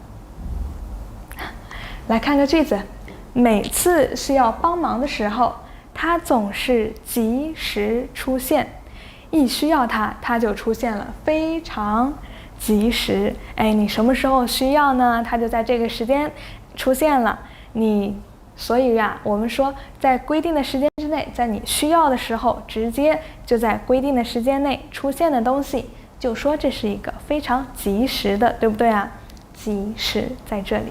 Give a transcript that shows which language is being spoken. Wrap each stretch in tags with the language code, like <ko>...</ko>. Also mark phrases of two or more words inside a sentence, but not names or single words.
<zh>來看個句子，每次需要幫忙的時候，他總是及時出現。一需要他，他就出現了，非常及時。哎，你什麼時候需要呢？他就在這個時間出現了。所以呀，我們說在規定的時間之內，在你需要的時候，直接就在規定的時間內出現的東西，就說這是一個非常及時的，對不對啊？及時在這裡。</zh>